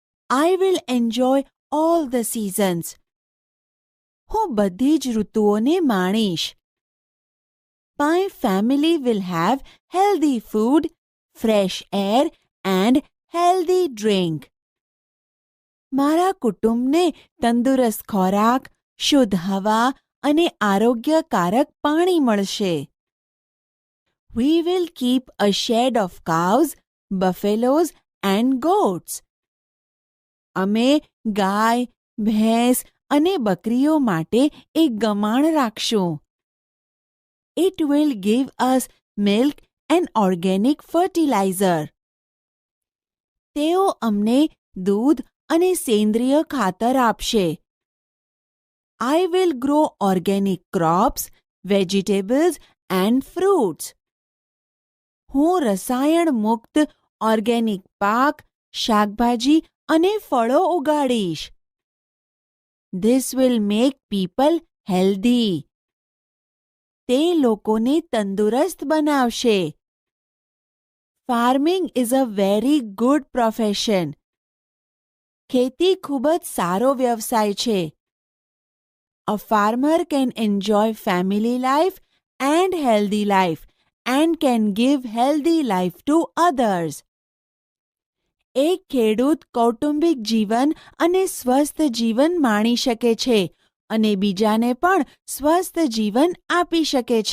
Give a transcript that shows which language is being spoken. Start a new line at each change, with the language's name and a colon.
English: I will enjoy all the seasons.
Gujarati: હું બધી જ ઋતુઓને માણીશ.
English: My family will have healthy food, fresh air and healthy drink.
Gujarati: મારા કુટુંબને તંદુરસ્ત ખોરાક, શુદ્ધ હવા અને આરોગ્યકારક પાણી મળશે.
English: We will keep a shed of cows, buffaloes and goats.
Gujarati: અમે ગાય, ભેંસ અને બકરીઓ માટે એક ગમાણ રાખશું.
English: It will give us milk and organic fertilizer.
Gujarati: તેઓ અમને દૂધ અને સેન્દ્રિય ખાતર આપશે.
English: I will grow organic crops, vegetables and fruits.
Gujarati: હું રસાયણ મુક્ત ઓર્ગેનિક પાક, શાકભાજી અને ફળો ઉગાડીશ.
English: This will make people healthy.
Gujarati: તે લોકોને તંદુરસ્ત બનાવશે.
English: Farming is a very good profession.
Gujarati: ખેતી ખૂબ જ સારો વ્યવસાય છે.
English: A farmer can enjoy family life and healthy life and can give healthy life to others.
Gujarati: એક ખેડૂત કૌટુંબિક જીવન અને સ્વસ્થ જીવન માણી શકે છે અને બીજાને પણ સ્વસ્થ જીવન આપી શકે છે.